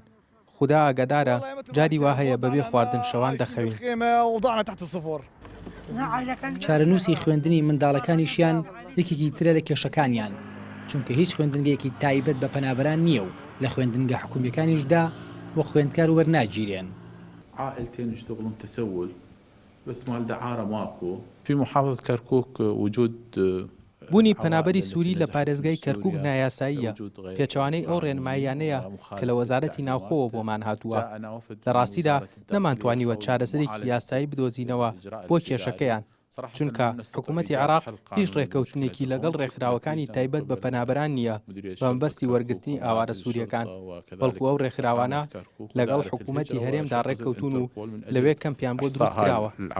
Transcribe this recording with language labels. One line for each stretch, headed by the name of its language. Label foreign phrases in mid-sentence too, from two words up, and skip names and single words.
Central Kurdish: خدا ئاگادارە جاری وا هەیە بەبێ خواردن شەوان دەخەوین. چارەنووسی خوێندنی منداڵەکانیشیان یەکێکی ترە لە کێشەکانیان، چونکە هیچ خوێندنگەیەکی تایبەت بە پەنابەران نییە و لە خوێندنگە حکوومیەکانیشدا وە خوێندکار وەرناگیرێن.
Arabic: عائلتين يشتغلون تسول بس مال دعارة ماكو. في محافظة كركوك وجود
Central Kurdish: بوونی پەنابەری سووری لە پارێزگای کەرکووک نایاساییە. پێچەوانەی ئەو ڕێنماییانەیە کە لە وەزارەتی ناوخۆوە بۆمان هاتووە. لە ڕاستیدا نەمانتوانیوە چارەسەرێکی یاسایی بدۆزینەوە بۆ کێشەکەیان، چونکە حکوومەتی عێراق هیچ ڕێکەوتنێکی لەگەڵ ڕێکخراوەکانی تایبەت بە پەنابەران نییە بە مەبەستی وەرگرتنی ئاوارە سووریەکان، بەڵکو ئەو ڕێکخراوانە لەگەڵ حکوومەتی هەرێمدا ڕێککەوتون و لەوێ کەمپیان بۆ دروستکراوە.